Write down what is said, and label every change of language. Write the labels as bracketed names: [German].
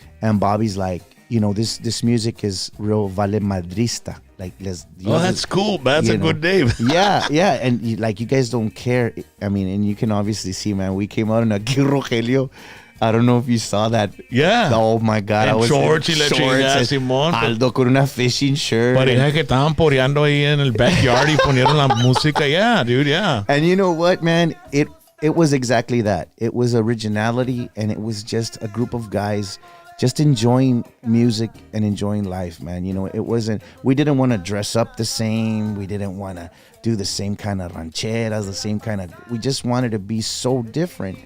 [English] And Bobby's like, you know, this music is real vale madrista. Like, that's cool. That's a good name. yeah, and you guys don't care. I mean, and you can obviously see, man, we came out in a Rogelio. I don't know if you saw that. Yeah. Oh my God. [Spanish] En [English] I was [Spanish] shorts y la chingada, Simón. Aldo con una [English] fishing shirt. [Spanish] Pareja que estaban poreando ahí en el backyard y ponieron la música. [English] Yeah, dude, yeah. And you know what, man? It was exactly that. It was originality, and it was just a group of guys just enjoying music and enjoying life, man. You know, it wasn't, we didn't want to dress up the same. We didn't want to do the same kind of rancheras, the same kind of, we just wanted to be so different.